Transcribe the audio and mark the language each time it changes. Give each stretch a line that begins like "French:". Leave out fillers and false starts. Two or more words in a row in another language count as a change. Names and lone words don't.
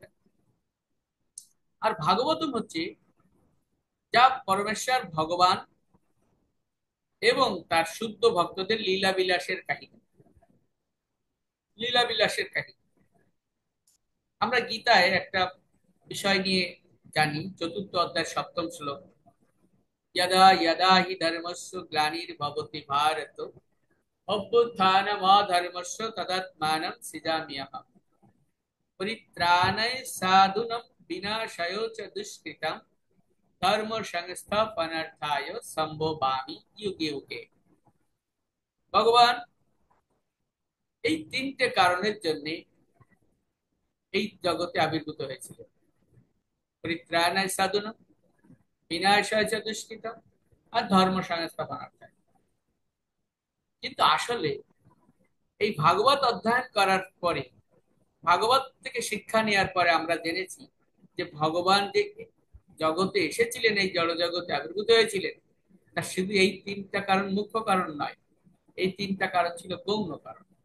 Bangla: আর ভাগবতম হচ্ছে যা পরমেশ্বর ভগবান এবং তার শুদ্ধ ভক্তদের লীলা বিলাসের কাহিনী। লীলা বিলাসের কাহিনী আমরা গীতায় একটা বিষয় নিয়ে জানি, 4th অধ্যায় 7ম শ্লোক,
Sanskrit: यदा यदा हि धर्मस्य ग्लानिर्भवति भारत अभ्युत्थानमधर्मस्य तदात्मानं सृजाम्यहम् परित्राणाय साधूनां विनाशाय च दुष्कृतां धर्म संस्थापनार्थाय সম্ভবামি युगे युगे।
Bangla: ভগবান এই 3টে কারণের জন্য এই জগতে আবির্ভূত হয়েছিল।
Sanskrit: পরিত্রাণায় সাধুনাম, বিনাশায় চ দুষ্কৃতাম,
Bangla: আর
Sanskrit: ধর্ম সংস্থাপনার্থায়।
Bangla: কিন্তু আসলে এই ভাগবত অধ্যয়ন করার পরে, ভাগবত থেকে শিক্ষা নেওয়ার পরে আমরা জেনেছি যে ভগবান যে জগতে এসেছিলেন, এই জড় জগতে আবির্ভূত হয়েছিলেন, তা শুধু এই 3টা কারণ মুখ্য কারণ নয়, এই 3টা কারণ ছিল গৌণ কারণ।